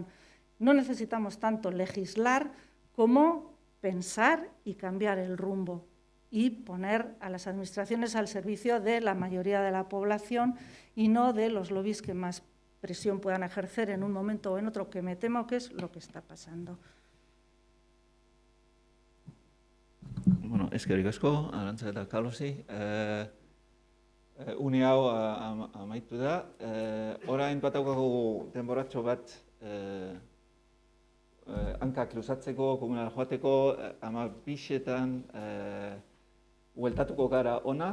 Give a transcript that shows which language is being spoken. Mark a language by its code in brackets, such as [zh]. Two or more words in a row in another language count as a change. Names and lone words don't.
[es] No necesitamos tanto legislar como pensar y cambiar el rumbo y poner a las administraciones al servicio de la mayoría de la población y no de los lobbies que más presión puedan ejercer en un momento o en otro, que me temo que es lo que está pasando. [eu] Bueno, eskerrik asko, Arantza eta Carlosi. Une hau amaitu da. Orain bat daukagu denboratxo bat hankak luzatzeko, komunal joateko, 12etan hueltatuko gara ona.